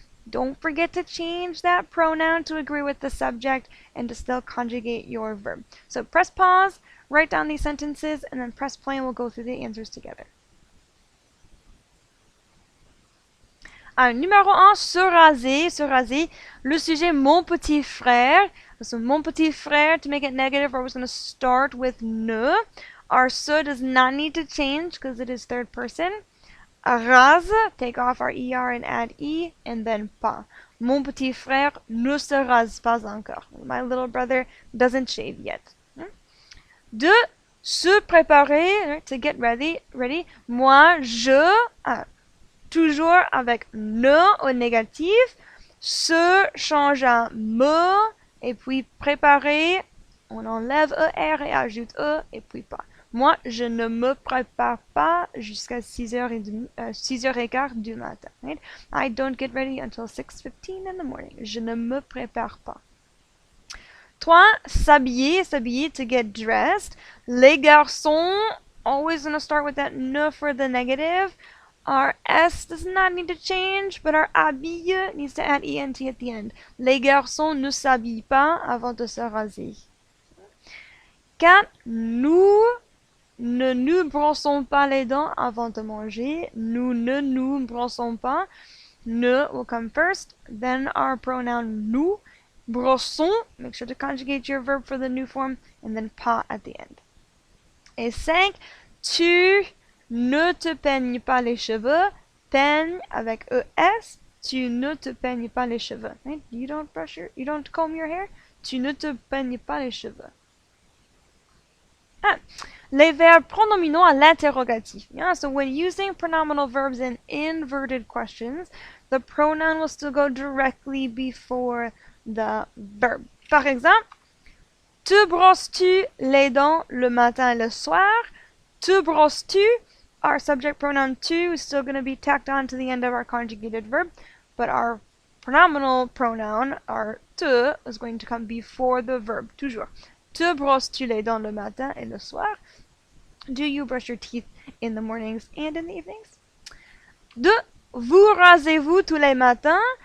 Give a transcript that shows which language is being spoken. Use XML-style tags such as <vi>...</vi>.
<en>Don't forget to change that pronoun to agree with the subject and to still conjugate your verb. So press pause, write down these sentences, and then press play and we'll go through the answers together.</en> <fr>Numéro 1, se raser, se raser. Le sujet, mon petit frère.</fr> <en>So mon petit frère, to make it negative, we're going to start with ne. Our se does not need to change because it is third person. Rase, take off our er and add e, and then pas.</en> <fr>Mon petit frère ne se rase pas encore.</fr> <en>My little brother doesn't shave yet.</en> <fr>De se préparer,</fr> <en>to get ready.</en> <fr>Moi, je, toujours avec ne au négatif, se change à me, et puis préparer, on enlève er et ajoute e, et puis pas. Moi, je ne me prépare pas jusqu'à 6h15 du matin.</fr> <en>Right? I don't get ready until 6:15 in the morning.</en> <fr>Je ne me prépare pas.</fr> <en>3. S'habiller, s'habiller, to get dressed. Les garçons, always going to start with that ne for the negative. Our S does not need to change, but our habille needs to add ENT at the end.</en> <fr>Les garçons ne s'habillent pas avant de se raser. 4. Nous ne nous brossons pas les dents avant de manger. Nous ne nous brossons pas.</fr> <en>Ne will come first, then our pronoun nous. Brossons, make sure to conjugate your verb for the new form, and then pas at the end.</en> <fr>Et 5. Tu ne te peignes pas les cheveux. Peigne avec ES. Tu ne te peignes pas les cheveux.</fr> <en>Right? You don't comb your hair.</en> <fr>Tu ne te peignes pas les cheveux. Les verbes pronominaux à l'interrogatif.</fr> <en>Yeah, so when using pronominal verbs in inverted questions, the pronoun will still go directly before the verb.</en> <fr>Par exemple, te brosses-tu les dents le matin et le soir? Te brosses-tu?</fr> <en>Our subject pronoun to is still going to be tacked on to the end of our conjugated verb, but our pronominal pronoun, our te, is going to come before the verb,</en> <fr>toujours. Te brosses-tu les dents le matin et le soir?</fr> <en>Do you brush your teeth in the mornings and in the evenings? 2.</en> <fr>Vous rasez-vous tous les matins?</fr>